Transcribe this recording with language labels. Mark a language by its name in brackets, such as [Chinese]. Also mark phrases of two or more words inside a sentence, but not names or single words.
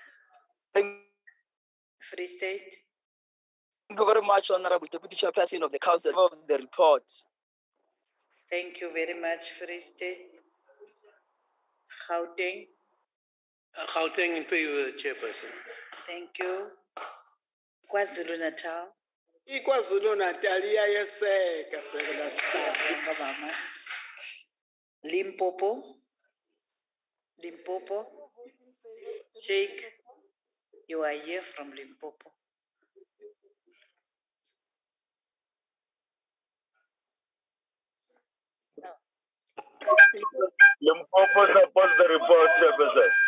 [English] Free State. Thank you very much, Honorable Deputy Chairperson of the Council, for the report. Thank you very much, Free State. Gauteng. Gauteng in favor, Chairperson. Thank you. KwaZulu Natal. KwaZulu Natal, iyayeseka Mama. Limpopo. Limpopo. Sheikh, you are here from Limpopo. Limpopo supports the report, Chairperson.